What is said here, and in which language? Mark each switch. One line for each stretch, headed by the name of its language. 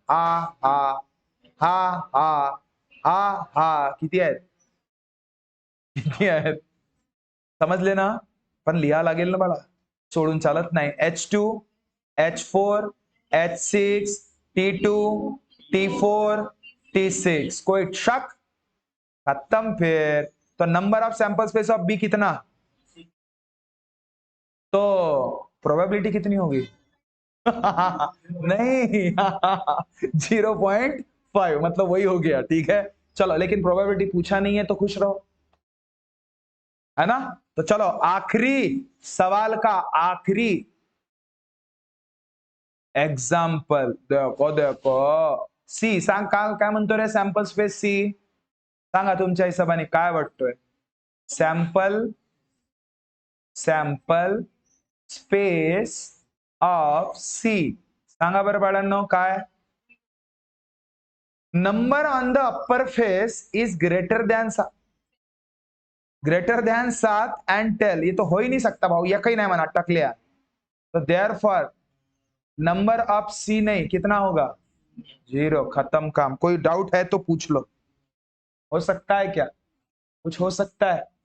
Marathi: हा हा हा हा हा हा किती आहेत? किती आहेत? समजले ना? पण लिहा लागेल ना बाळा, सोडून चालत नाही. H2 H4 H6 T2 T4 T6
Hindi: कोई शक? खत्म फिर. तो number of sample space of B कितना? तो प्रोबेबिलिटी कितनी होगी? नहीं 0.5 मतलब वही हो गया. ठीक है चलो, लेकिन प्रोबेबिलिटी पूछा नहीं है तो खुश रहो, है ना? तो चलो आखिरी सवाल का आखिरी एग्जाम्पल देखो देखो.
Marathi: सी सांग काय म्हणतो रे? सॅम्पल स्पेस सी सांगा तुमच्या हिशोबाने काय वाटतोय? Sample sample space of C सांगा बरं बाळांनो काय?
English: Number on the upper face is greater than 7 and 10.
Hindi: ये तो हो ही नहीं सकता भाऊ, ये कहीं नहीं मना टकलिया. तो देयरफॉर नंबर ऑफ सी नहीं कितना होगा? 0. खत्म काम. कोई डाउट है तो पूछ लो. हो सकता है क्या? कुछ हो सकता है?